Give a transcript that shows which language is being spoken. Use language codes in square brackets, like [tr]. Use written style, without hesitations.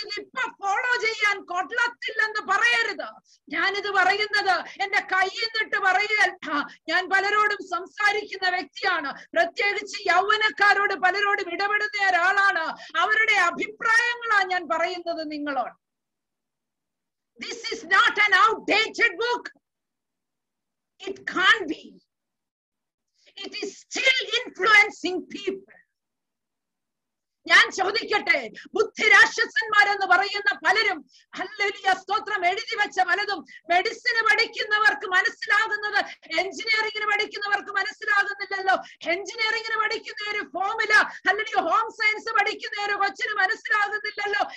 [ml] ഇതിപ്പൊ ഫോളോ ചെയ്യാൻ കൊള്ളത്തില്ലെന്ന് പറയരുത്. ഞാനിത് പറയുന്നത് എന്റെ കയ്യിൽ നിന്നിട്ട് പറയുകയല്ല. ഞാൻ പലരോടും സംസാരിക്കുന്ന വ്യക്തിയാണ്, പ്രത്യേകിച്ച് യൗവനക്കാരോട് പലരോടും ഇടപെടുന്ന ഒരാളാണ്. അവരുടെ അഭിപ്രായങ്ങളാണ് ഞാൻ പറയുന്നത് നിങ്ങളോട്. [en] This is not an outdated book. It can't be. It is still influencing people. [ml] ഞാൻ ചോദിക്കട്ടെ, ബുദ്ധിരാക്ഷസന്മാരെന്ന് പറയുന്ന പലരും ഹല്ലേലൂയ സ്തോത്രം എഴുതി വെച്ച പലതും മെഡിസിന് പഠിക്കുന്നവർക്ക് മനസ്സിലാകുന്നത് എഞ്ചിനീയറിംഗിന് പഠിക്കുന്നവർക്ക് മനസ്സിലാകുന്നില്ലല്ലോ. എഞ്ചിനീയറിംഗിന് പഠിക്കുന്ന ഒരു ഫോമുല ഹല്ലേലൂയ ഹോം സയൻസ് പഠിക്കുന്ന ഒരു കൊച്ചിന് മനസ്സിലാകുന്നില്ലല്ലോ.